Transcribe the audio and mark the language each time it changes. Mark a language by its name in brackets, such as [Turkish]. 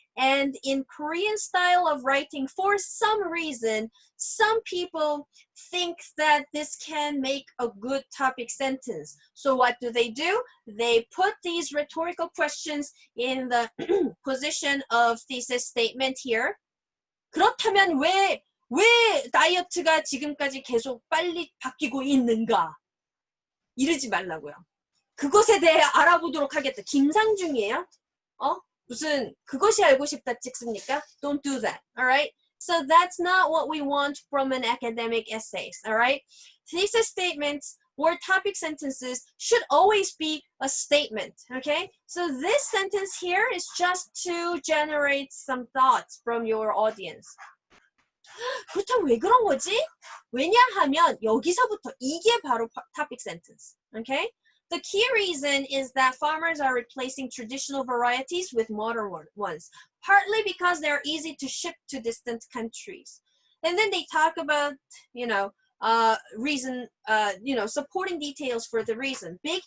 [English] And in Korean style of writing, for some reason, some people think that this can make a good topic sentence. So what do? They put these rhetorical questions in the position of thesis statement here. [Korean] 그렇다면 왜 다이어트가 지금까지 계속 빨리 바뀌고 있는가? 이러지 말라고요. 그것에 대해 알아보도록 하겠다. 김상중이에요? 무슨 그것이 알고 싶다 찍습니까? [English] Don't do that, alright? So that's not what we want from an academic essays, alright? Thesis statements or topic sentences should always be a statement, okay? So this sentence here is just to generate some thoughts from your audience. [Korean] 그렇다면 왜 그런 거지? 왜냐하면 여기서부터 이게 바로 topic sentence, okay? [English] The key reason is that farmers are replacing traditional varieties with modern ones, partly because they're easy to ship to distant countries. And then they talk about, reason, supporting details for the reason.